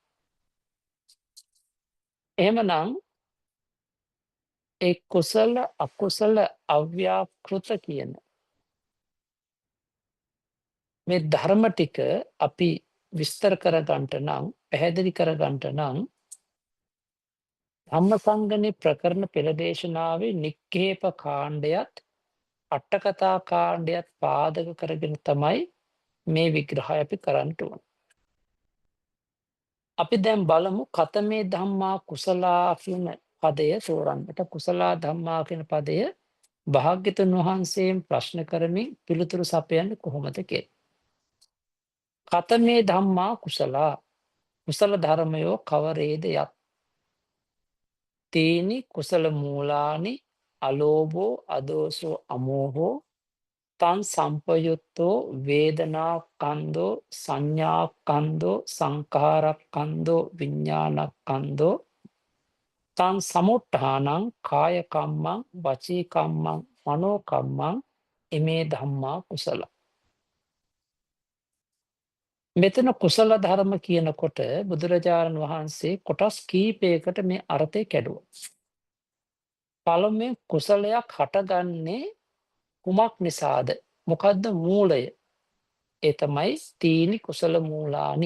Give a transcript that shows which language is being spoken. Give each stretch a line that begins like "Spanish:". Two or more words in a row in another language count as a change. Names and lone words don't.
Sinhala: එහෙමනම් ඒ කුසල අකුසල අව්‍යාකෘත කියන මේ ධර්ම ටික අපි විස්තර කරගන්නට නම් පැහැදිලි කරගන්නට නම් ධම්මසංගණි ප්‍රකරණ පෙළ දේශනාවේ නික්කේප කාණ්ඩයත් අට්ඨකථා කාණ්ඩයත් පාදක කරගෙන තමයි මේ විග්‍රහය අපි කරන්නට ඕන. අපි දැන් බලමු
Pali: කතමේ ධම්මා කුසලා
Sinhala: කියන පදය තෝරන්නට.
Pali: කුසලා ධම්මා
Sinhala: කියන පදය භාග්‍යතුන් වහන්සේම ප්‍රශ්න කරමින් පිළිතුරු සපයන්නේ කොහොමද කියලා.
Pali: කතමේ ධම්මා කුසලා
Sinhala: කුසල ධර්මයෝ කවරේද යත්
Pali: තීනි කුසල මූලානි අලෝභෝ අදෝසෝ අමෝහෝ තන් සම්පයුත්තෝ වේදනා කන්දෝ සංඥා කන්දෝ සංඛාරක් කන්දෝ විඤ්ඤාණක් කන්දෝ තන් සමුට්ඨානං කාය කම්මං වචී කම්මං මනෝ කම්මං ඉමේ ධම්මා කුසල.
Sinhala: මෙතන කුසල ධර්ම කියනකොට බුදුරජාණන් වහන්සේ කොටස් කීපයකට මේ අර්ථය කැඩුවා. පළමුවෙන් කුසලයක් හටගන්නේ කුමක් නිසාද? මොකද්ද මූලය? ඒ තමයි
Pali: තීනි කුසල මූලානි.